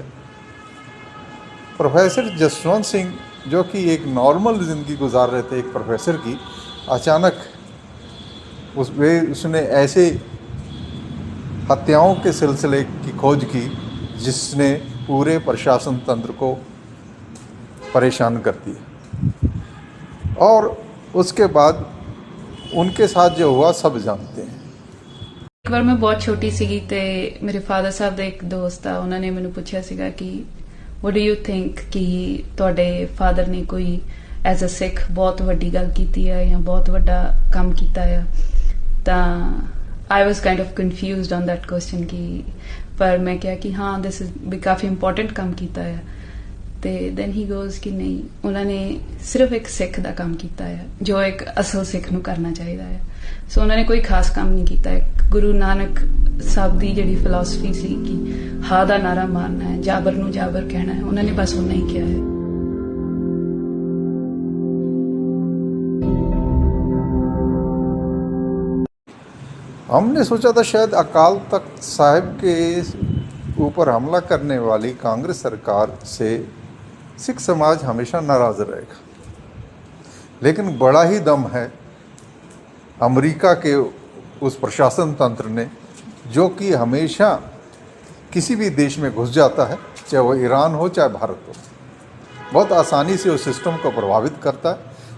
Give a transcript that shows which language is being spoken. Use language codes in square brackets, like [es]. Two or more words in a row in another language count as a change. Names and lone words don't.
[hi] प्रोफेसर जसवंत सिंह, जो कि एक नॉर्मल ज़िंदगी गुजार रहे थे एक प्रोफेसर की, अचानक उसने ऐसे हत्याओं के सिलसिले की खोज की जिसने पूरे प्रशासन तंत्र को परेशान कर दिया। और उसके बाद उनके साथ जो हुआ सब जानते हैं। एक बार मैं बहुत छोटी [pa] ਸੀਗੀ ਤੇ ਮੇਰੇ ਫਾਦਰ ਸਾਹਿਬ ਦਾ ਇੱਕ ਦੋਸਤ ਆ, ਉਹਨਾਂ ਨੇ ਮੈਨੂੰ ਪੁੱਛਿਆ ਸੀਗਾ ਕਿ [en] what do you think [pa] ਕਿ ਤੁਹਾਡੇ ਫਾਦਰ ਨੇ ਕੋਈ [en] as a [pa] ਸਿੱਖ ਬਹੁਤ ਵੱਡੀ ਗੱਲ ਕੀਤੀ ਹੈ ਜਾਂ ਬਹੁਤ ਵੱਡਾ ਕੰਮ ਕੀਤਾ ਹੈ। ਤਾਂ [en] I was kind of confused on that question [pa] ਕਿ ਪਰ ਮੈਂ ਕਿਹਾ ਕਿ ਹਾਂ [en] this is [pa] ਵੀ ਕਾਫੀ ਇੰਪੋਰਟੈਂਟ ਕੰਮ ਕੀਤਾ ਹੈ। ਤੇ [en] then he goes [pa] ਕਿ ਨਹੀਂ, ਉਹਨਾਂ ਨੇ ਸਿਰਫ ਇੱਕ ਸਿੱਖ ਦਾ ਕੰਮ ਕੀਤਾ ਹੈ ਜੋ ਇੱਕ ਅਸਲ ਸਿੱਖ ਨੂੰ ਕਰਨਾ ਚਾਹੀਦਾ ਹੈ। ਸੋ ਉਹਨਾਂ ਨੇ ਕੋਈ ਖਾਸ ਕੰਮ ਨਹੀਂ ਕੀਤਾ ਹੈ। ਗੁਰੂ ਨਾਨਕ ਸਾਹਿਬ ਦੀ ਜਿਹੜੀ ਫਿਲਾਸਫੀ ਸੀ ਕਿ ਹਾਂ ਦਾ ਨਾਰਾ ਮਾਰਨਾ ਹੈ, ਜਾਬਰ ਨੂੰ ਜਾਬਰ ਕਹਿਣਾ ਹੈ, ਉਹਨਾਂ ਨੇ ਬਸ ਉਹਨਾਂ ਹੀ ਕਿਹਾ ਹੈ। [hi] हमने सोचा था शायद अकाल तख्त साहिब के ऊपर हमला करने वाली कांग्रेस सरकार से सिख समाज हमेशा नाराज़ रहेगा, लेकिन बड़ा ही दम है अमेरिका के उस प्रशासन तंत्र ने, जो कि हमेशा किसी भी देश में घुस जाता है, चाहे वो ईरान हो चाहे भारत हो, बहुत आसानी से उस सिस्टम को प्रभावित करता है।